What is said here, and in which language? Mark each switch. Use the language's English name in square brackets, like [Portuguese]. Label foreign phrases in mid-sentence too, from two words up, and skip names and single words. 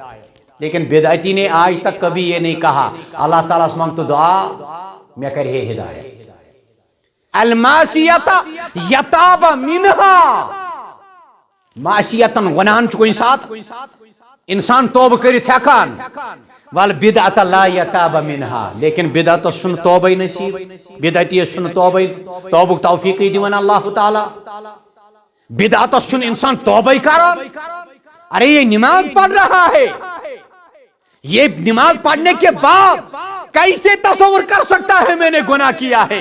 [Urdu] لیکن بدعتی نے آج تک کبھی یہ نہیں کہا اللہ تعالیٰ سے [Kashmiri] مانگتو دعا میں کرے ہدایت. [Arabic] المعصیت یتاب منہا، [Kashmiri] معصیتن گناہن چکو ساتھ انسان توبہ کرت ہیکان، [Arabic] والبدعت لا یتاب منہا، [Kashmiri] لیکن بدعت سن توبہ نصیب، بدعتی سن توبہ توفیقی دیون اللہ تعالی. بدعت سن انسان توبہ کران. [Urdu] ارے یہ نماز پڑھ رہا ہے، یہ نماز پڑھنے کے بعد کیسے تصور کر سکتا ہے میں نے گناہ کیا ہے؟